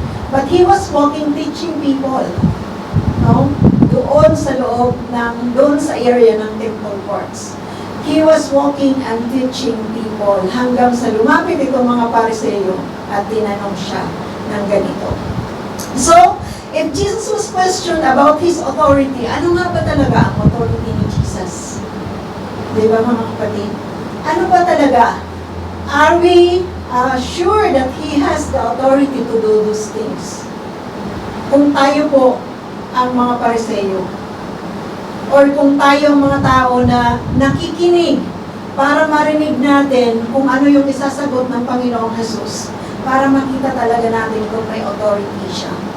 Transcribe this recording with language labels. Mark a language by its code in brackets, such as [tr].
[en] But he was walking, teaching people. [tl] No? Doon sa loob doon sa area ng temple courts. He was walking and teaching people hanggang sa lumapit itong mga Pariseo at tinanong siya ng ganito. So, if Jesus was questioned about his authority, ano nga ba talaga ang authority ni Jesus? Di ba mga kapatid? Ano ba talaga? [en] Are we sure that he has the authority to do those things? [tl] Kung tayo po ang mga Pariseo, or kung tayo ang mga tao na nakikinig para marinig natin kung ano yung isasagot ng Panginoong Jesus, para makita talaga natin kung may authority siya.